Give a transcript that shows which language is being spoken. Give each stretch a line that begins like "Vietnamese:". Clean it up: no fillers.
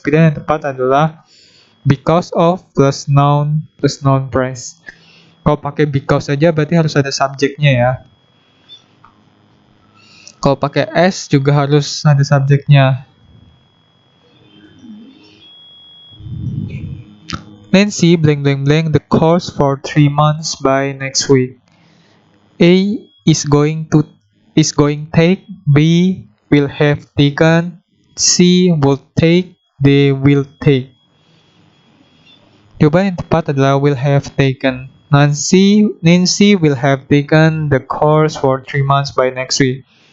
Indonesian: Pilihan yang tepat adalah
English: because of
Indonesian: plus noun phrase. Kalau pakai because saja berarti harus ada subjeknya ya. Kalau pakai as juga harus ada subjeknya.
English: Nancy the course for 3 months by next week. A is going take, B will have taken, C will take, D will take.
Indonesian: Jawaban yang tepat adalah
English: will have taken. Nancy will have taken the course for 3 months by next week.